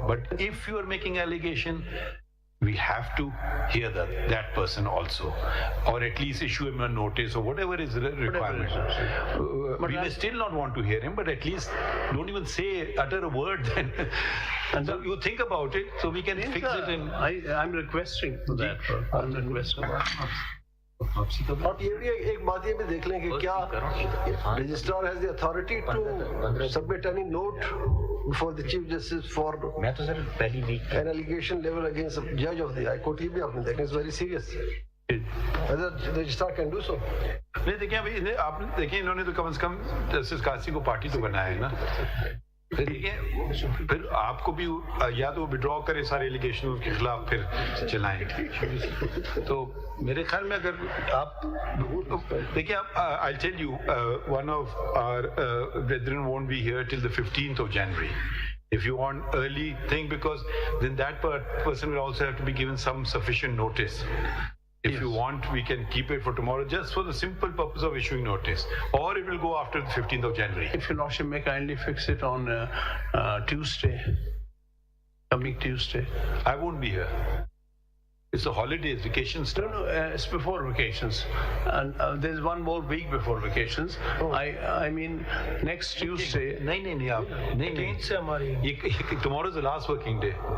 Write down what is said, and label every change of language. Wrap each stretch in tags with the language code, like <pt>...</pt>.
<en>But if you are making allegation, we have to hear that person also, or at least issue him a notice or whatever is the requirement. We may still not want to hear him, but at least don't even utter a word then. And so you think about it, so we can fix it. I'm requesting for that. I'm requesting.</en> <hi>आप ये भी एक बात ये भी देख लें कि क्या</hi> <en>registrar has the authority to submit any note before the chief justice for</en> <hi>मैं तो सर पहली week</hi> <en>N allegation level against जज of the high court.</en> <hi>ये भी आपने देखा,</hi> <en>It's very serious. Registrar can do so.</en> <hi>नहीं, देखिए अभी आपने देखिए, इन्होंने तो कम से कम जस्टिस काजी को पार्टी तो बनाया है ना। फिर आपको भी या तो विड्रॉ करे सारे एलिगेशन उसके खिलाफ, फिर चलाएं। तो मेरे ख्याल में अगर आप देखिए, आप</hi> <en>I'll tell you, one of our brethren won't be here till the 15th of January. If you want early thing, because then that person will also have to be given some sufficient notice. If you want, we can keep it for tomorrow, just for the simple purpose of issuing notice, or it will go after the 15th of January. If your lordship may kindly fix it on Tuesday, coming Tuesday. I won't be here. It's the holidays, vacations. No, it's before vacations, and there's one more week before vacations. I mean next Tuesday.</en> <hi>नहीं आप नहीं से हमारी ये</hi> <en>tomorrow is the last working day.</en>